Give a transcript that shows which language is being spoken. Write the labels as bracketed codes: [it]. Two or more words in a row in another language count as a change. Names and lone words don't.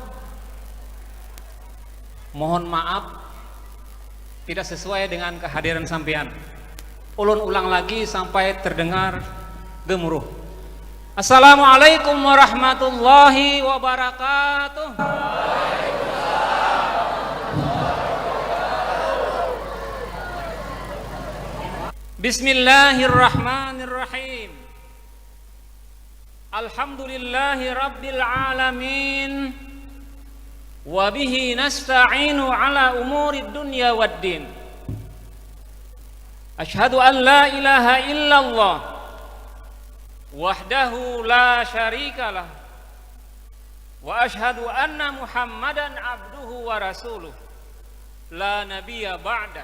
[id] Mohon maaf tidak sesuai dengan kehadiran sampean. Ulun ulang lagi sampai terdengar gemuruh. [ar] السلام عليكم ورحمة الله وبركاته. Bismillahirrahmanirrahim. الحمد لله رب العالمين. وبه نستعين على أمور الدنيا والدين. أشهد أن لا إله إلا الله وحده لا شريك له وأشهد أن محمدا عبده ورسوله لا نبي بعده.